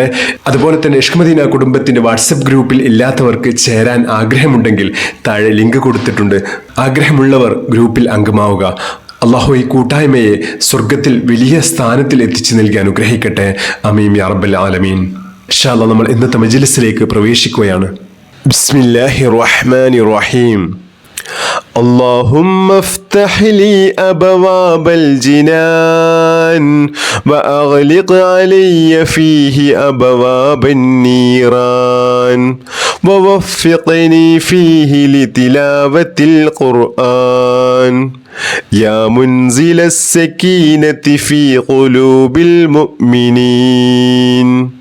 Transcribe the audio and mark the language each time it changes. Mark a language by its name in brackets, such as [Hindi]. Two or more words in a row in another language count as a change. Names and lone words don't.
[Malayalam] അതുപോലെ തന്നെ ഇഷ്ക് മദീന കുടുംബത്തിന്റെ വാട്സപ്പ് ഗ്രൂപ്പിൽ ഇല്ലാത്തവർക്ക് ചേരാൻ ആഗ്രഹമുണ്ടെങ്കിൽ താഴെ ലിങ്ക് കൊടുത്തിട്ടുണ്ട്. ആഗ്രഹമുള്ളവർ ഗ്രൂപ്പിൽ അംഗമാവുക. അള്ളാഹു ഈ കൂട്ടായ്മയെ സ്വർഗത്തിൽ വലിയ സ്ഥാനത്തിൽ എത്തിച്ചു നൽകി അനുഗ്രഹിക്കട്ടെ. [Arabic] آمين يا رب العالمين. إن شاء الله [Malayalam] നമ്മൾ ഇന്നത്തെ മജ്ലിസിലേക്ക് പ്രവേശിക്കുകയാണ്. [Arabic] بسم الله الرحمن الرحيم. اللهم افتح لي أبواب الجنان وأغلق علي فيه أبواب النيران ووفقني فيه لتلاوة القرآن يا منزل السكينة في قلوب المؤمنين.